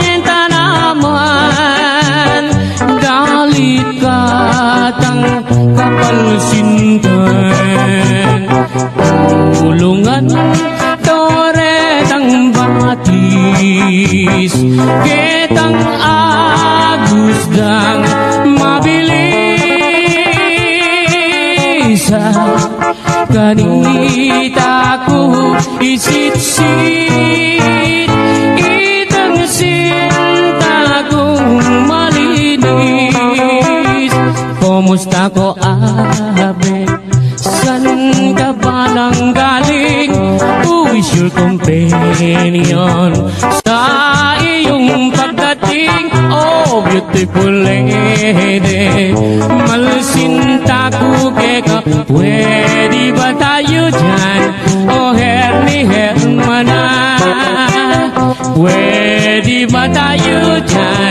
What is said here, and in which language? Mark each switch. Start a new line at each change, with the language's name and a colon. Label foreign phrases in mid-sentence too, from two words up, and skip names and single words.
Pampanga: tanaman, dalit katang kapalsintan, kulungan toretang batis, ketang agusdang mabilisan, kanita ko isitsit, itang sinta kong malinis. Kumusta ko ave,
Filipino: san ka ba nang galing?
English: Who is your companion
Filipino: sa iyong pagdating?
English: Oh, beautiful lady,
Pampanga: malsinta ko keka,
Filipino: pwede ba tayo dyan? Oh, herni hermana, pwede ba tayo dyan?